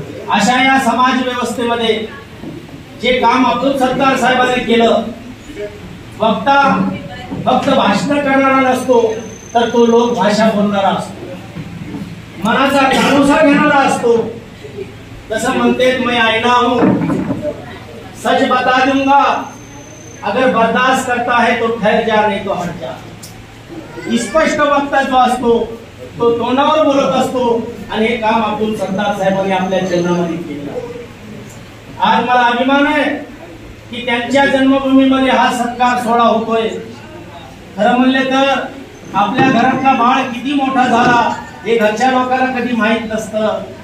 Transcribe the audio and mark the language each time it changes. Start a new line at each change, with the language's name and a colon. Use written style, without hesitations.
Marathi: अशा या समाज व्यवस्थेमध्ये जे काम अब्दुल सत्तार साहेबांनी केलं, वक्ता फक्त भाषण करणारा नसतो तर तो लोक भाषा बोलणारा असतो, मनाचा कानोसा घेणारा असतो. जसं म्हणते
Hindi: मैं आईना हूं, सच बता दूंगा, अगर बर्दाश्त करता है तो ठहर जा, नहीं तो हट जा.
Marathi: स्पष्ट वक्ता जो असतो तो तोंडावर बोलत असतो आणि हे काम अब्दुल सत्तार साहेबांनी आपल्या जीवनामध्ये केलं. आज मला अभिमान आहे की त्यांच्या जन्मभूमीमध्ये हा सत्कार सोहळा होतोय. खरं म्हणले तर आपल्या घरातला बाळ किती मोठा झाला हे घरच्या लोकांना कधी माहित नसतं.